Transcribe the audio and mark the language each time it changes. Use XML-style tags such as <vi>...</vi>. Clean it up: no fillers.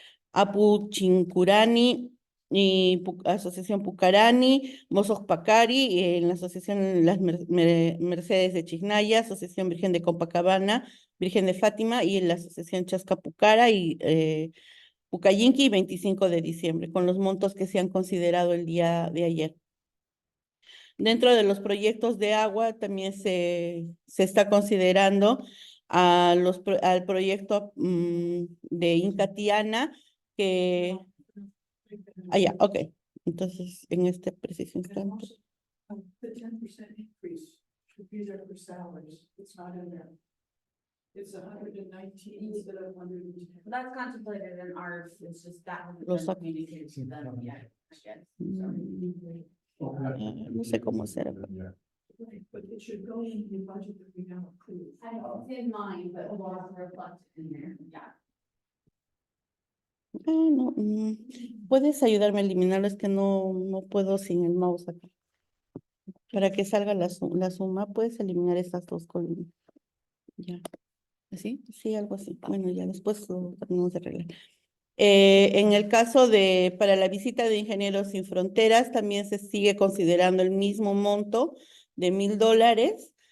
<es>Apuchincurani y Asociación Pucarani, Mozos Pacari, en la Asociación Las Mercedes de Chijnaya, Asociación Virgen de Copacabana, Virgen de Fátima y en la Asociación Chascapucara y Pucayinqui, 25 de diciembre, con los montos que se han considerado el día de ayer. Dentro de los proyectos de agua también se está considerando al proyecto de Incatiana, que... ya, ok. Entonces, en este preciso instante.</es> <en>The 10% increase should be there for salaries. It's not in there. It's 119 instead of 110. That's contemplated in ours, it's just that hasn't</en> <es>Los sac-</es> <en>communicated to them yet.</en> <es>No sé cómo será.</es> <en>Right, but it should go in the budget that we now approve. I don't see in mine, but we'll have to reflect in there, yeah.</en> <es>No, ¿puedes ayudarme a eliminarlo? Es que no puedo sin el mouse acá. Para que salga la suma, puedes eliminar estas dos columnas. Ya. ¿Así? Sí, algo así. Bueno, ya después lo terminamos de arreglar. En el caso para la visita de Ingenieros Sin Fronteras, también se sigue considerando el mismo monto de $1,000.</es>